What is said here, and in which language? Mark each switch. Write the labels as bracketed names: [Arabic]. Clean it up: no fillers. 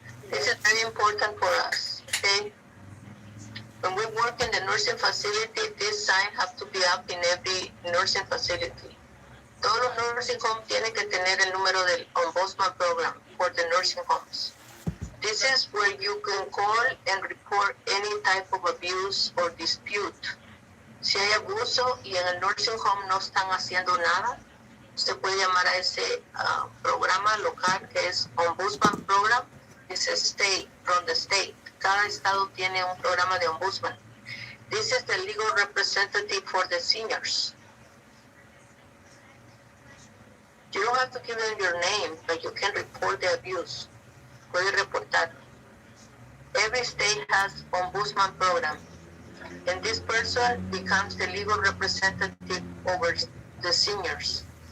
[English] This is very important for us, okay? When we work in the nursing facility, this sign has to be up in every nursing facility. [Spanish] Todos los nursing homes tienen que tener el número del ombudsman [English] program for the nursing homes. This is where you can call and report any type of abuse or dispute. [Spanish] Si hay abuso y en el nursing home no están haciendo nada, usted puede llamar a ese programa local que es Ombudsman Program. [English] It's a state, from the state. [Spanish] Cada estado tiene un programa de ombudsman. [English] This is the legal representative for the seniors. You don't have to give them your name, but you can report the abuse. [Spanish] Puede reportar. [English] Every state has ombudsman program, and this person becomes the legal representative over the seniors.